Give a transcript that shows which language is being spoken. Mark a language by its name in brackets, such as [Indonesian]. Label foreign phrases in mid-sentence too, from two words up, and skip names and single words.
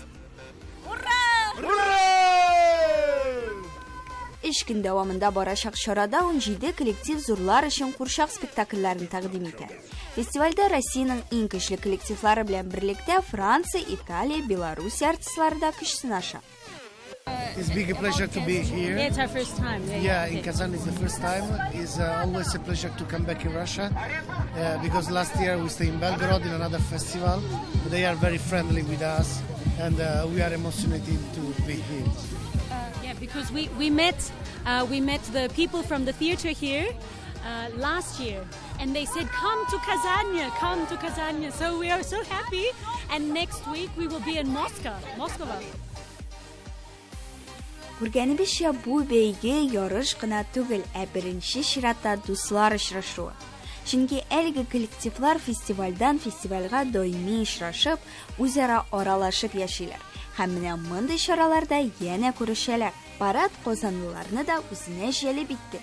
[Tatar] Ура! Ура! 3 көн дәвамында барачак чарада 17 коллектив зурлар өчен курчак спектакльләрен тәкъдим итә. Фестивальдә Россиянең иң көчле коллективлары белән берлектә Франция, Италия, Беларусь артистлары да көч сынаша. [English] It's a big pleasure to be here. Yeah, it's our first time. Yeah, in Kazan it's the first time. It's always a pleasure to come back in Russia because last year we stayed in Belgrade in another festival. They are very friendly with us and we are emotionated to be here. Yeah, because we met the people from the theater here last year, and they said, come to Kazania. So we are so happy, and next week we will be in Moscow. [Tatar] Күргәнебезчә, бу бәйге ярыш кына түгел, ә беренче чиратта дуслар очрашуы. Чөнки әлеге коллективлар фестивальдан фестивальгә даими очрашып, үзара аралашып яшиләр. Һәм менә мондый чараларда янә күрешәләр. Парад казанлыларны да үзенә җәлеп итте.